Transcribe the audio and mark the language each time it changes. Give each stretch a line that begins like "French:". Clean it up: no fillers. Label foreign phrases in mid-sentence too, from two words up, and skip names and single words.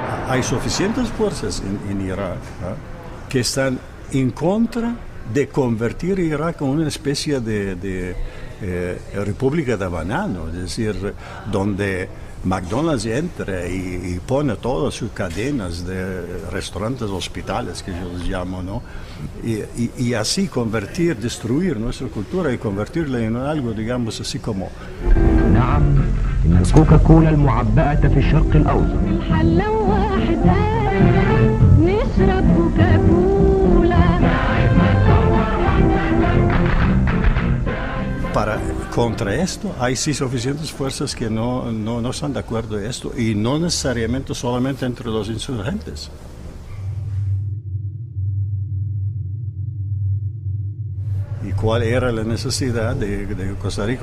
Spanish: hay suficientes fuerzas en Irak que están en contra de convertir Irak en una especie de república de banano, es decir, donde McDonald's entra y pone todas sus cadenas de restaurantes, hospitales, que yo les llamo, ¿no? Y así destruir nuestra cultura y convertirla en algo, digamos, así como...
Arabic: إن الكوكاكولا المعبأة في الشرق الأوسط الحلة واحدة نشرب كوكاكولا.
Spanish: Contra esto hay sí suficientes fuerzas que no están de acuerdo en esto, y no necesariamente solamente entre los insurgentes. ¿Y cuál era la necesidad de Costa Rica?